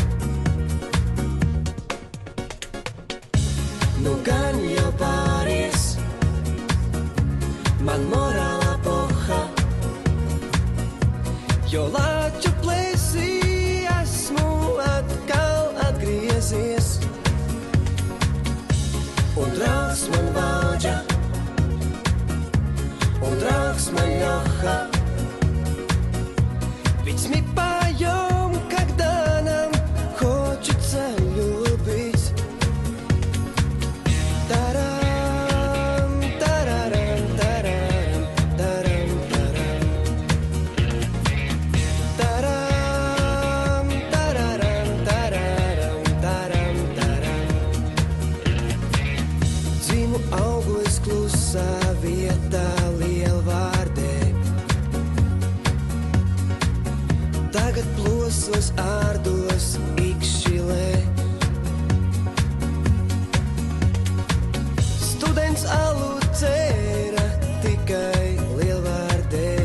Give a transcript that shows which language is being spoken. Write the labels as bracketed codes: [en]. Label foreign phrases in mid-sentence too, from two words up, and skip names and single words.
[lv] Nu gan jau pāries man morālā poha, jo lāču plēsī esmu atkal atgriezies. Un draugs man vāģa, un draugs man ļoha. [ru] Ведь мы поем, когда нам хочется любить. Тарам, тарарам, тарарам, тарам, тарам. Тарам, тарарам, тарарам, тарам, тарам. [lv] Dzīvu augu es klusā vietā lielvārdē. Tagad plosos ārdos ikšķilē. Students alu dzēra tikai lielvārdē.